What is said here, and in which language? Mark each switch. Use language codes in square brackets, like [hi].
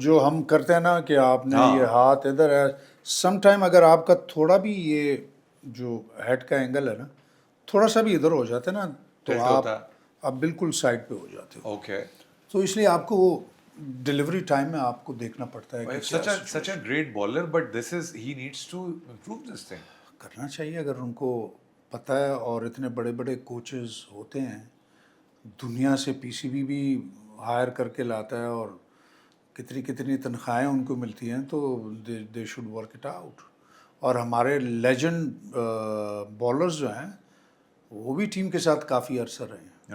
[ur] جو ہم کرتے ہیں نا کہ آپ نے ہاں. یہ ہاتھ ادھر ہے, سم ٹائم اگر آپ کا تھوڑا بھی یہ جو ہیڈ کا اینگل ہے نا تھوڑا سا بھی ادھر ہو جاتا ہے نا تو Tilt ہوتا ہے. آپ بالکل سائڈ پہ ہو جاتے ہو. [en] Okay. [ur] تو اس لیے آپ کو وہ ڈلیوری ٹائم میں آپ کو دیکھنا پڑتا ہے کہ [en] such a great bowler, but he needs to improve this thing. [ur] کرنا چاہیے اگر ان کو پتہ ہے. اور اتنے بڑے بڑے کوچز ہوتے ہیں دنیا سے, پی سی بی بھی ہائر کر کے لاتا ہے اور کتنی کتنی تنخواہیں ان کو ملتی ہیں, تو [en] They should work it out. [ur] اور ہمارے لیجنڈ بالرز جو ہیں وہ بھی ٹیم کے ساتھ کافی عرصہ رہے ہیں,